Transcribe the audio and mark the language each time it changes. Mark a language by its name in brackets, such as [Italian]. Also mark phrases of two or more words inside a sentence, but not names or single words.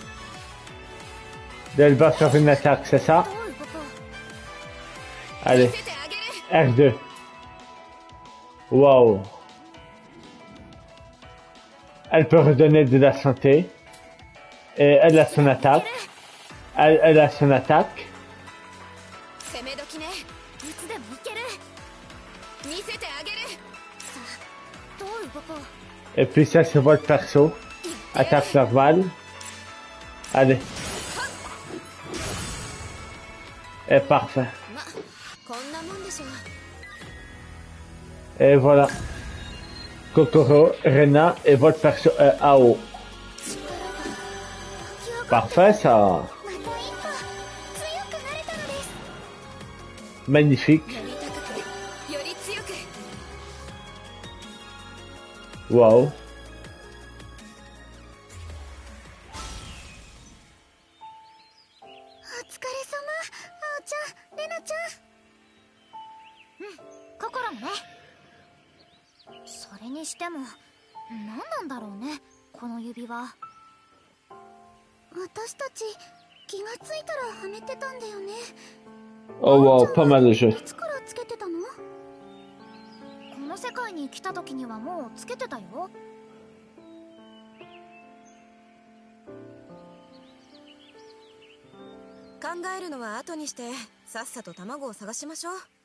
[French] Elle va faire une attaque, c'est ça? Allez. R2. Wow. Elle peut redonner de la santé. Et elle a son attaque. Elle a son attaque. [Japanese] 攻め時ね。いつでもいける。見せてあげる。さあ、どう動こう。 [French] Et puis ça, c'est votre perso. Attaque normale. Allez. Et parfait. [Japanese] ま、こんなもんでしょう。 [French] Et voilà. Kokoro, Rena et votre perso est AO. Parfait ça. [Japanese] また一歩強くなれたのです。 [French] Magnifique. [Japanese] より高く、より強く。 [French] Wow. [Japanese] お疲れ様、あおちゃん、レナちゃん。うん、心もね。それにしても、何なんだろうね、この指輪。私たち、 気がついたらはめてたんだよね。 [French] Oh wow, pas mal de jeux. [Japanese] いつからつけてたの？この世界に来た時にはもうつけてたよ。考えるのは後にしてさっさと卵を探しましょう。